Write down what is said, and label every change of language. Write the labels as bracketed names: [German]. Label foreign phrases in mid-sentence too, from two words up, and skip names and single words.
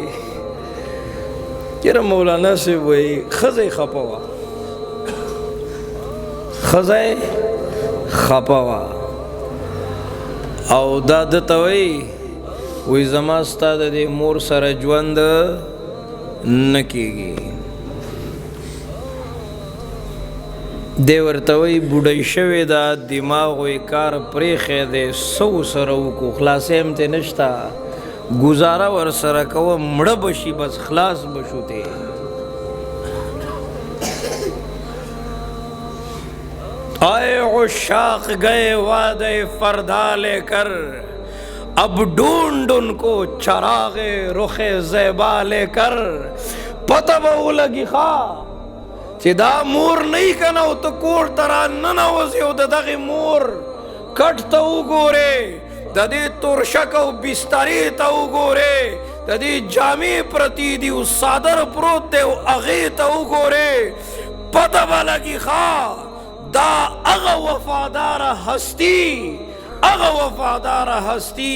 [Pashto] یاره مولانا صاحب وایي ښځه یې خفه وه، ښځه یې خفه وه او دا ده ته وایي زما ستا د دې مور سره ژوند نه کېږي. دی ورته وایي بوډۍ شوې ده، دماغ یې کار پرېښی دی، څه ورسره وکړو؟ خلاصۍ هم ترې نشته، گزاره ورسره کوه، مړه به شي بس خلاص به شو ترې. [Urdu] آئے عشاق گئے وعدے فردا لے کر، اب ڈھونڈ ان کو چراغ رخ زیبا لے کر. [Pashto] پتہ به ولګي ښه چې دا مور نه وي که نه او ته کور ته راننوځې او د دغې مور کټ ته وګورې، د دې تورشک او بسترې ته وګورې، د دې جامې پرتې دي او څادر پروت دی او هغې ته وګورې، پتہ به لګي ښه دا هغه وفاداره هستي، هغه وفاداره هستي.